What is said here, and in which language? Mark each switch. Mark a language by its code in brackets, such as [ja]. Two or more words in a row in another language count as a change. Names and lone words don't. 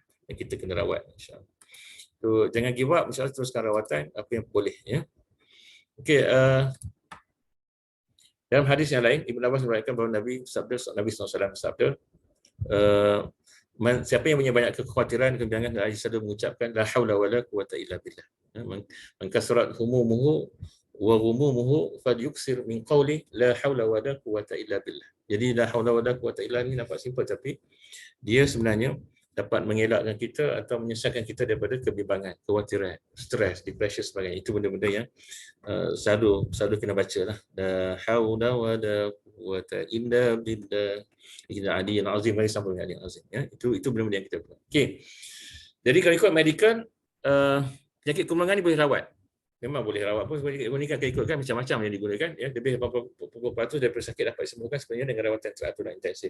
[ms] Yang kita kena rawat [ar] إن شاء الله. [ms] So, jangan [en] give up, [ar] إن شاء الله [ms] teruskan rawatan apa yang boleh ya. Okey, dalam hadis yang lain Ibn Abbas meriwayatkan bahawa Nabi SAW bersabda, siapa yang punya banyak kekhawatiran, kebingungan dan selalu mengucapkan [ar] لا حول ولا قوة إلا بالله. من كثرت همومه وغمومه فليكثر من قول لا حول ولا قوة إلا بالله. [ms] Jadi [ar] لا حول ولا قوة إلا [ms] ni nampak simple tapi dia sebenarnya dapat mengelakkan kita atau menyelesaikan kita daripada kebimbangan, kekhawatiran, stres, depression sebagainya. Itu benda-benda yang selalu kena baca lah. [ar] لا حول ولا قوة إلا بالله. إن العلي العظيم, [ms] mari sambung dengan [ar] العلي العظيم. [ms] Ya, itu benda-benda yang kita perlu. Okey. Jadi kalau ikut medical, penyakit kemurahan ni boleh rawat. Memang boleh rawat pun sebab ni kan ikutkan macam-macam yang digunakan ya, lebih 80% daripada sakit dapat disembuhkan sebenarnya dengan rawatan teratur dan intensif.